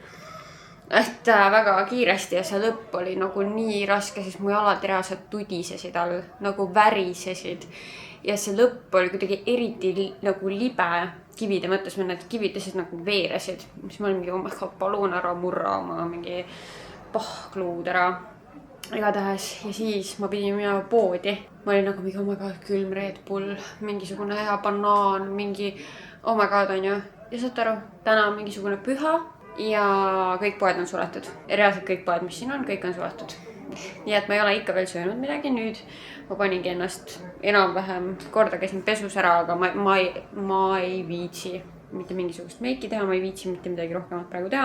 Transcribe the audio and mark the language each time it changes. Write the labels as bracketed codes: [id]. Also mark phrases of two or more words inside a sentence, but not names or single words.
[et] Et väga kiiresti ja see lõpp oli nagu nii raske, siis mu jalad reaalselt tudisesid all, nagu värisesid. Ja see lõpp oli kuidagi eriti nagu libe kivide mõttes, need kivid lihtsalt nagu veeresid. Mis ma olin mingi, palun ära murra oma mingi pahkluud ära. Igatahes ja siis ma pidin minema poodi. Ma olin nagu mingi, [en] oh my god, [et] külm Red Bull, mingisugune hea banaan, mingi [en] oh my god [et] on ju. Ja saad aru, täna on mingisugune püha. Ja kõik poed on suletud. Ja reaalselt kõik poed, mis siin on, kõik on suletud. Nii et ma ei ole ikka veel söönud midagi. Nüüd ma paningi ennast enam-vähem korda, käisin pesus ära, aga ma ei viitsi mitte mingisugust meiki teha, ma ei viitsi mitte midagi rohkemat praegu teha.